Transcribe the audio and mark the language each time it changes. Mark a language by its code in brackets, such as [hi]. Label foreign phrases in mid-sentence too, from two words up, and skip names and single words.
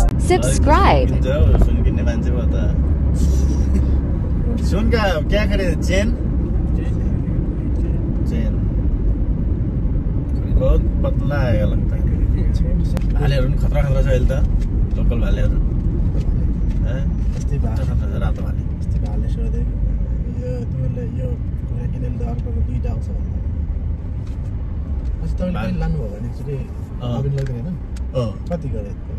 [ne] Subscribe. सुन किन्ने मान्छे भयो त सुन [hi] का क्या खरीदे चेन चेन बहुत पतला आएगा लगता है [ne] भालेहरू पनि खतरा खतरा छ अहिले त लोकल भालेहरू यस्तै भाले रातो भाले यस्तै भाले सोधेको यो तिमीले यो कुरा किनेर त अर्को दुईटा आउँछ अस्ति तपाईँले पनि लानुभयो भने एकचोटि अबिन लाग्दैन होइन कति गरे